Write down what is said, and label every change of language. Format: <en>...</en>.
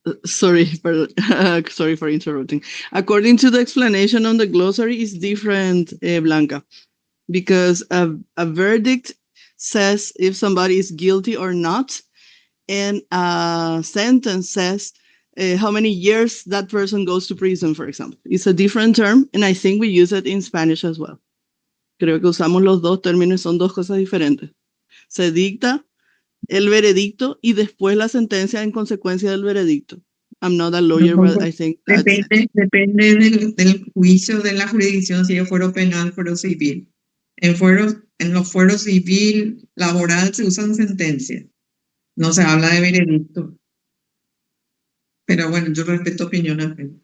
<en>Sorry, sorry for interrupting. According to the explanation on the glossary, is different, Blanca, because a verdict says if somebody is guilty or not, and a sentence says how many years that person goes to prison, for example. It's a different term, and I think we use it in Spanish as well.</en> <es>Creo que usamos los dos términos, son dos cosas diferentes. Se dicta el veredicto y después la sentencia en consecuencia del veredicto.</es> <en>I'm not a lawyer, but I think that's it.</en> <es>Depende del juicio de la jurisdicción, si es fuero penal, fuero civil. En los fueros civil, laboral, se usan sentencias. No se habla de veredicto. Pero bueno, yo respeto opiniones.</es>